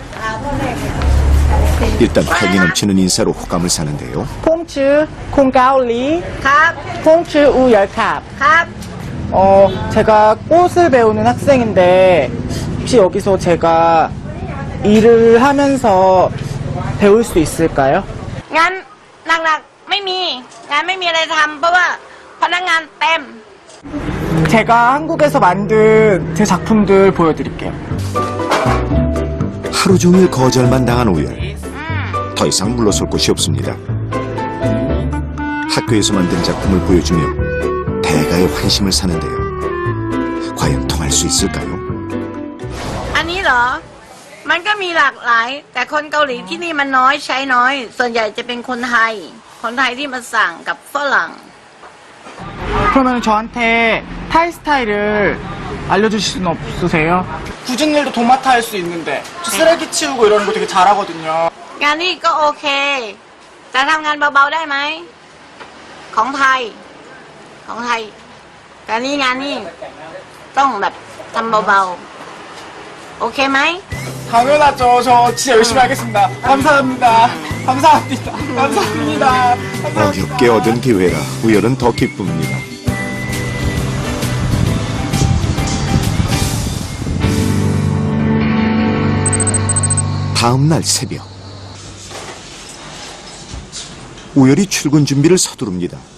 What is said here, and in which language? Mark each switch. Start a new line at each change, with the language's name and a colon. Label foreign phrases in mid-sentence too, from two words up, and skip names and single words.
Korean: 일단 활기 넘치는 인사로 호감을 사는데요. 퐁츠 콩가올리 갑, 퐁츠 우열캅. 갑. 제가 꽃을 배우는 학생인데 혹시 여기서 제가 일을 하면서 배울 수 있을까요?
Thai: งั้นหลักๆไม่มีงานไม่มีอะไรทำเพราะว่าพนักงานเต็ม
Korean: 제가 한국에서 만든 제 작품들 보여드릴게요. 하루 종일 거절만 당한 우열. 더 이상 물러설 곳이 없습니다. 학교에서 만든 작품을 보여주며 대가의 환심을 사는데요. 과연 통할 수 있을까요?
Thai: อันนี้เหรอ มันก็มีหลากหลาย แต่คนเกาหลีที่นี่มันน้อยใช้น้อย ส่วนใหญ่จะเป็นคนไทย คนไทยที่มาสั่งกับฝรั่ง
Korean: 그러면 저한테 타이 스타일을 알려주실 수는 없으세요? 굳은 일도 도맡아 할 수 있는데 저 쓰레기 치우고 이러는 거 되게 잘하거든요.
Thai: งานนี้ก็โอเค แต่ทำงานเบาๆได้ไหม ของไทย ของไทยแต่นี่งานนี้ต้องแบบทำเบาๆ โอเคไหม
Korean: 당연하죠. 저 진짜 열심히 하겠습니다. 감사합니다. 감사합니다. 감사합니다. 어렵게 얻은 기회라 우열은 더 기쁩니다. 다음 날 새벽 우열이 출근 준비를 서두릅니다.